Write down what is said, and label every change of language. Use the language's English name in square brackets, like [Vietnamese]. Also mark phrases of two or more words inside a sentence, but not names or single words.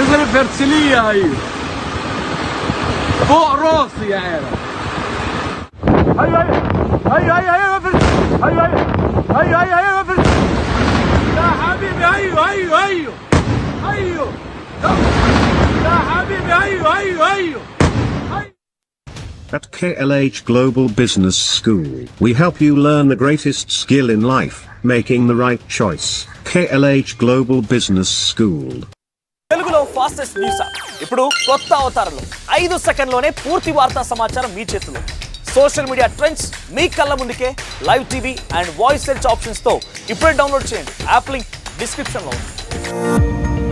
[Arabic] فرسلية هي فوق راسي يا عيال. هيا هيا هيا هيا هيا هيا هيا هيا هيا يا حبيبي. هيا هيا هيا هيا يا حبيبي. هيا هيا هيا. [English] At KLH Global Business School, we help you learn the greatest skill in life, making the right choice. KLH Global Business School. [Telugu] తెలుగులో [English] fastest news app [Telugu] ఇప్పుడు కొత్త అవతారంలో 5 సెకండ్లోనే పూర్తి వార్తా సమాచారం మీ చేతిలో. [English] social media trends [Telugu] మీ కళ్ళ ముందుకే [English] live TV and voice search options [Telugu] తో ఇప్పుడే డౌన్లోడ్ చేయండి. [English] app link description [Telugu] లో ఉంది.